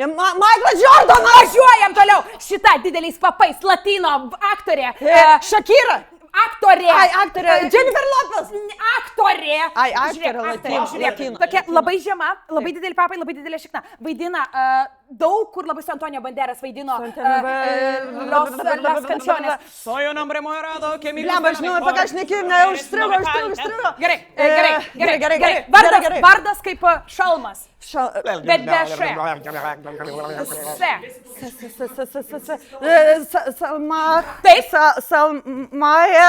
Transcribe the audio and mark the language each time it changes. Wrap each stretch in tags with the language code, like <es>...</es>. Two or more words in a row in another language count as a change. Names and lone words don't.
<lt>Michael Jordanas! Važiuojam toliau. Šita dideliais papais latino aktorė. Shakira. Aktorė. Ai, aktorė. Jennifer Lopez. Aktorė. Ai, aktorė, Žiūrėk, latino. žiūrėk. Tokia labai žema, labai dideli papai, labai didelė šikna. Vaidina daug, kur labai su Antonio Banderas vaidino. Las Canciones.</lt> <es>Soy un hombre muy raro que mi</es> <lt>Blemba, aš žinau, apie ką aš nekiu, užstrigo. Gerai. Vardas kaip šalmas. Bet be š. Salma. Taip. Salmaja.</lt>